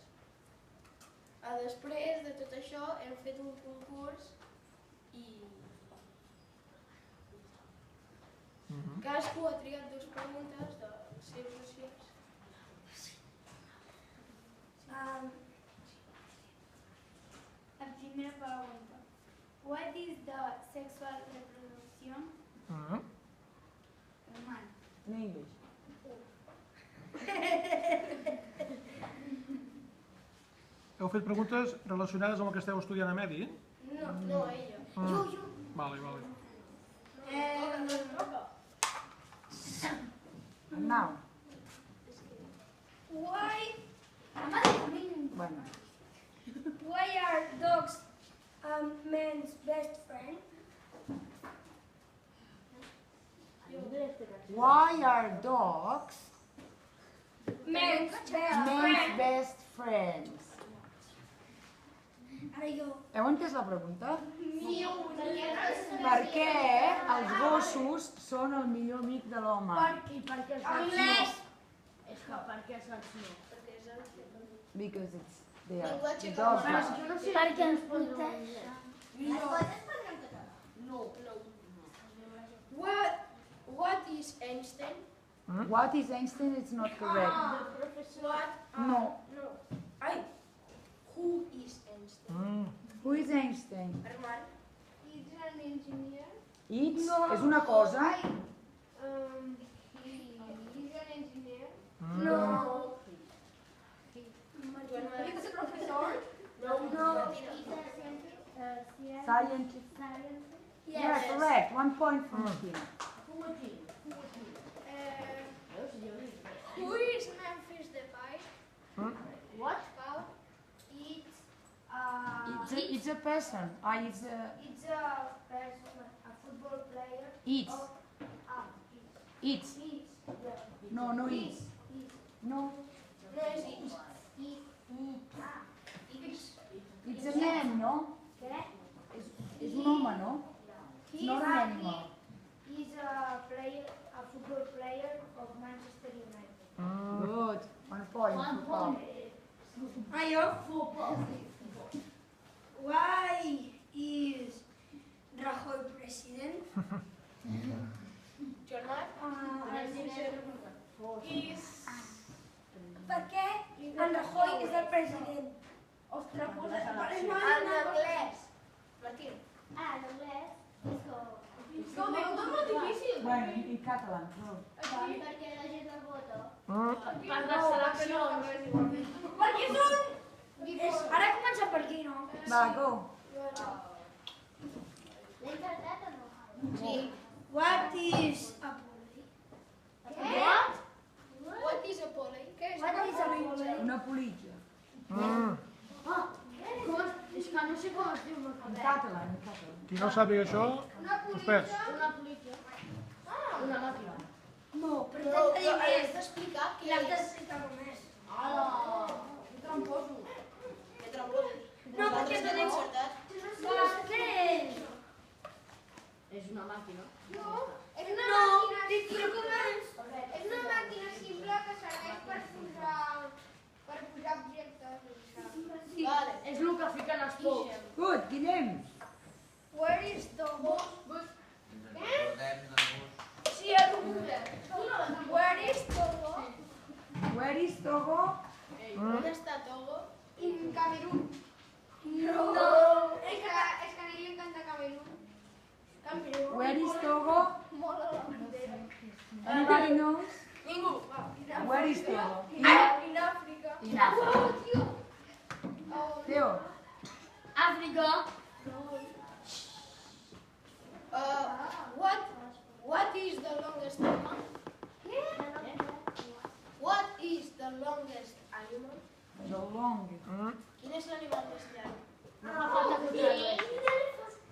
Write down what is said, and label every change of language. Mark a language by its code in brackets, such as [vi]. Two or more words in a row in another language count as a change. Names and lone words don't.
[ca] Després de tot això hem fet un concurs i cadascú ha triat 2 preguntes dels seus socials. La primera pregunta. [en] What is the sexual reproduction? Human. In English. [ca] Heu fet preguntes relacionades amb el que esteu estudiant a Medi? No, ella. Jo. Vale. [en] Now. Why are dogs men's best friend? Why are dogs Men's men's best friends? [ca] Ara jo. Heu entès la pregunta? Per què els gossos són el millor amic de l'home? Perquè Anglès. És que perquè és l'acció. [en] Because it's they are [ca] Llenguatge [en] the dogs. [ca] català. [en] are- [ca] Jo no sé Perquè ens protegeix. Les pots parlar en català? No. [en] What is Einstein? What is Einstein? It's not correct. No. Ai, who is Einstein? Who is Einstein? Armand? He's an engineer. [ca] It's és una cosa. [en] He's an engineer. No. He's a professor. No. Scientist. Yeah, correct. 1 point for Martina. Who is Memphis Depay? What? Pau? It's a person. It's a It's a person, a football player. it's it's He's. no it's no [ca] No és X. [en] it's a man, no? [ca] És un home, no? [en] It's not an animal. He's a player, a football player of Manchester United. Good. 1 point for Paul. Why is Rajoy president? Germán? [ca] Per què en Rajoy és el president? Ostres, En anglès. Martín. l'anglès és [en] Bueno, in catalan. No. [ca] perquè la gent el vota. Per les seleccions. Perquè són... Ara comença per aquí, no? Va, go. L'he encertat o no? Sí. [en] What is a poli? What is a poly? [ca] Què és? [en] What is a poli? [ca] Una politja. És que no sé com es diu. [en] In catalan, in catalan. [ca] Qui no sàpiga això, suspès. Una politja. Una màquina. No, però No, t'has de dir has més. d'explicar què L'has és. d'explicar més. Que tramposo. No, perquè Nosaltres l'hem encertat. Què és? És una màquina. No, és una màquina... Però com és? És una màquina simple que serveix per posar objectes. Vale. És el que fiquen els pocs. [en] Good, Guillem. Where is Togo? [ca] Sí, el Google. [en] Where is Togo? Where is Togo? [ca] On està Togo? [en] In Camerún. No. [ca] És que a ell li encanta Camerún. [en] Where is Togo? [ca] Mola la bandera. [en] Anybody knows? [ca] Ningú. [en] Where is Togo? In Àfrica. In Africa. Teo. [ca] Àfrica. [en] What is the longest animal? What is the longest animal? The longest. [ca] Quin és l'animal més llarg? No fa falta que ho tradueixi.